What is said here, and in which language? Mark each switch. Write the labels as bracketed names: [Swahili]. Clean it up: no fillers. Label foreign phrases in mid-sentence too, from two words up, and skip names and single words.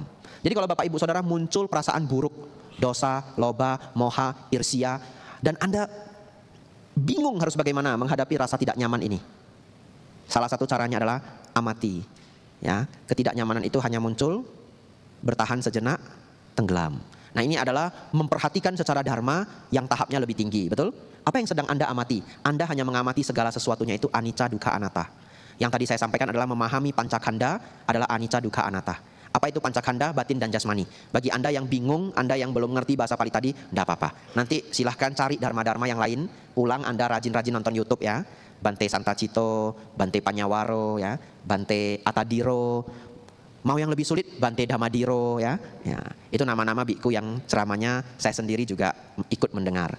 [Indonesian] Jadi kalau Bapak Ibu Saudara muncul perasaan buruk, [Pali] dosa, loba, moha, irsia, [Indonesian] dan Anda bingung harus bagaimana menghadapi rasa tidak nyaman ini. Salah satu caranya adalah amati. Ya, ketidaknyamanan itu hanya muncul, bertahan sejenak, tenggelam. Nah, ini adalah memperhatikan secara dharma yang tahapnya lebih tinggi, betul? Apa yang sedang Anda amati? Anda hanya mengamati segala sesuatunya itu [Pali] anicca, dukkha, anatta. [Indonesian] Yang tadi saya sampaikan adalah memahami pancakanda adalah [Pali] anicca, dukkha, anatta. [Indonesian] Apa itu pancakanda? Batin dan jasmani. Bagi Anda yang bingung, Anda yang belum mengerti bahasa Pali tadi, tidak apa-apa. Nanti silahkan cari dharma-dharma yang lain, ulang, Anda rajin-rajin nonton YouTube ya. Bante Santacito, Bante Panyawaro, ya, Bante Atadiro. Mau yang lebih sulit, Bante Dhammadiro, ya. Itu nama-nama biku yang ceramahnya saya sendiri juga ikut mendengar.